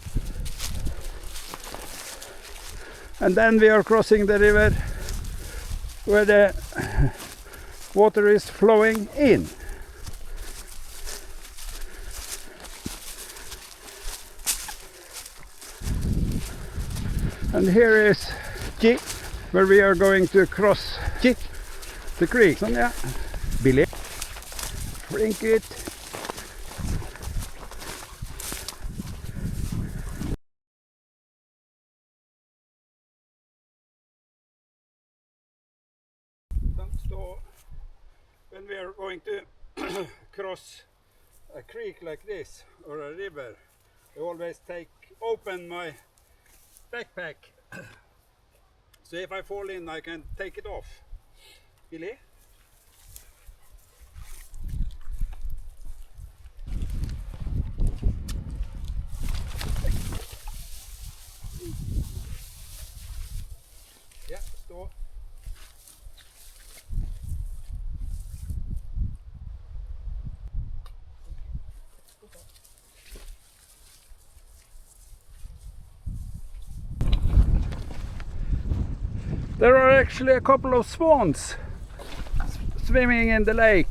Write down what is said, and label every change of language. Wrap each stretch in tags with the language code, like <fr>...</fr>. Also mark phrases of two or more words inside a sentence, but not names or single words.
<en>And then we are crossing the river where the water is flowing in. And here is G, where we are going to cross G, the creek.</en> <no>Sånn, ja. Billig. Flink ut.</no> <en>So when we are going to cross a creek like this or a river, I always open my backpack, so if I fall in I can take it off.</en> <no>Billy? Ja, stå.</no> <en>There are actually a couple of swans swimming in the lake.</en>